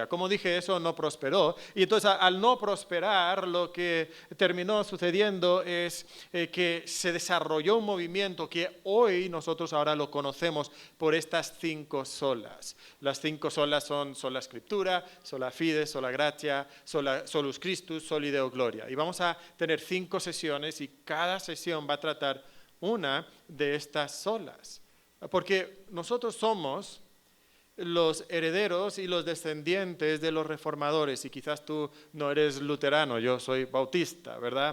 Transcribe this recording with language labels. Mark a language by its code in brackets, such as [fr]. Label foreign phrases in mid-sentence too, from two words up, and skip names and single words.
[es] Como dije, eso no prosperó, y entonces al no prosperar, lo que terminó sucediendo es que se desarrolló un movimiento que hoy nosotros ahora lo conocemos por estas 5 solas. Las 5 solas son sola Escritura, [la] sola Fide, sola Gratia, solus Christus, soli Deo Gloria. [es] Y vamos a tener 5 sesiones y cada sesión va a tratar una de estas solas, porque nosotros somos los herederos y los descendientes de los reformadores, y quizás tú no eres luterano, yo soy bautista, ¿verdad?